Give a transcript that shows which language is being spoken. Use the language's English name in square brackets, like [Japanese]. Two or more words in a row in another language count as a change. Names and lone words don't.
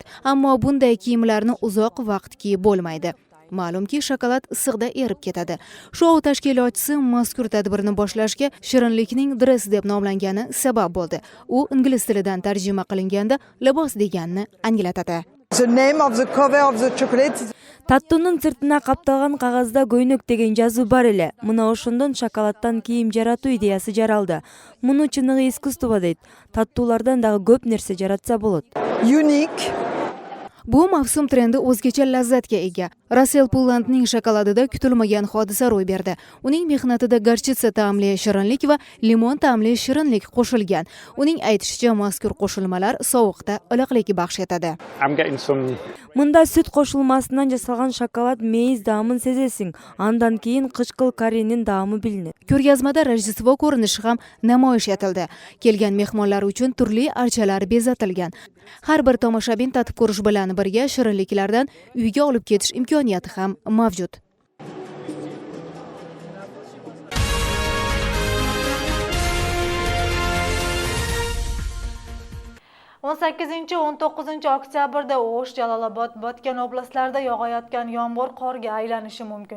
[Uzbek] Ammo bunday kiyimlarni uzoq vaqt kiyib bo'lmaydi. Ma'lumki, shokolad issiqda erib ketadi. Shou tashkilotchisi mazkur tadbirni boshlashga shirinlikning dress deb nomlangani sabab bo'ldi. U ingliz tilidan tarjima qilinganda libos deganini anglatadi. [Kyrgyz] Tattунун сыртына капталган кагазда көйнөк деген жазуу бар эле. Мына ошондон шоколадтан кийим жаратуу идеясы жаралды. Муну чыныгы искусство дейт. Таттуулардан дагы көп нерсе жаратса болот. [Uzbek] Bu mavsum trendi o'zgacha lazzatga ega. Russell Pullandning shokoladida kutilmagan hodisa ro'y berdi. Uning mehnatida garchitsa ta'mli shirinlik va limon ta'mli shirinlik qo'shilgan. Uning aytishicha, mazkur qo'shilmalar sovuqda iliqlik baxsh etadi. [Kyrgyz] Мында сүт кошулмасынан жасалган шоколад мейиз даамын сезесиң. Андан кийин кычкыл каринин даамы билинет. [Uzbek] Ko'rgazmada Rojdestvo ko'rinishi ham namoyish etildi. Kelgan mehmonlar uchun turli archalar bezatilgan. Har bir tomoshabin tatib ko'rish bilan birga shirinliklardan uyga olib ketish imkoniyati ham mavjud. 18-19 oktyabrda O'sh, Jalolobod, Botken oblastlarida yog'ayotgan yomg'ir qorga aylanishi mumkin.